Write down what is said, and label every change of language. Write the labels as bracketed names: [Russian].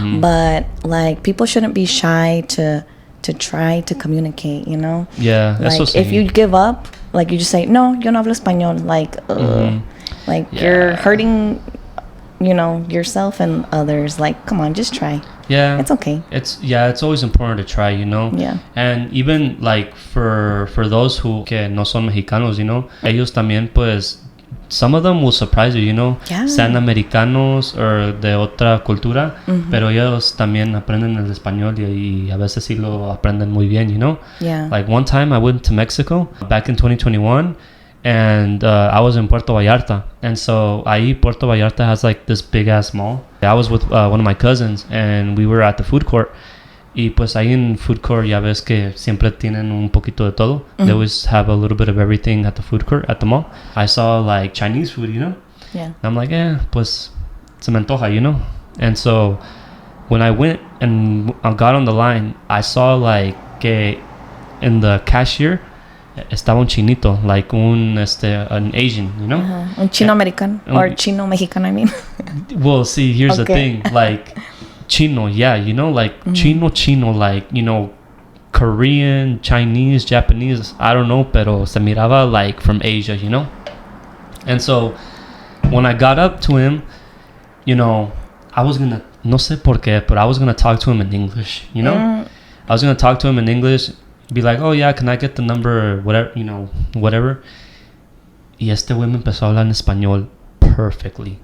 [English] But, like, people shouldn't be shy to try to communicate, you know? Yeah. Like, if you give up, like, you just say, no, [Spanish] yo no hablo español. [English] Like, like you're hurting, you know, yourself and others. Like, come on, just try. Yeah. It's okay. It's always important to try, you know? Yeah. And even, like, for those who [Spanish] que no son mexicanos, you know, ellos también, pues, [English] some of them will surprise you, [Spanish] you know, sean americanos or de otra cultura, pero ellos también aprenden el español y a veces sí lo aprenden muy bien, you know? [English] Yeah. Like, one time I went to Mexico back in 2021 and I was in Puerto Vallarta, and so ahí Puerto Vallarta has, like, this big ass mall. I was with one of my cousins and we were at the food court. [Spanish] Y pues ahí en food court ya ves que siempre tienen un poquito de todo. [English] They always have a little bit of everything at the food court, at the mall. I saw, like, Chinese food, you know? Yeah. And I'm like, [Spanish] pues se me antoja, [English] you know? And so when I went and I got on the line, I saw, like, que in the cashier [Spanish] estaba un chinito, [English] like an Asian, you know? [Spanish] Un chino americano or chino mexicano, [English] I mean. Well, see, here's the thing, like, Chino, yeah, you know, like, Chino, like, you know, Korean, Chinese, Japanese, I don't know, [Spanish] pero se miraba, [English] like, from Asia, you know? And so, when I got up to him, you know, I was gonna, [Spanish] no sé por qué, [English] but I was gonna talk to him in English, you know? I was gonna talk to him in English, be like, oh, yeah, can I get the number, or whatever, you know, whatever. [Spanish] Y este güey me empezó a hablar en español perfectly.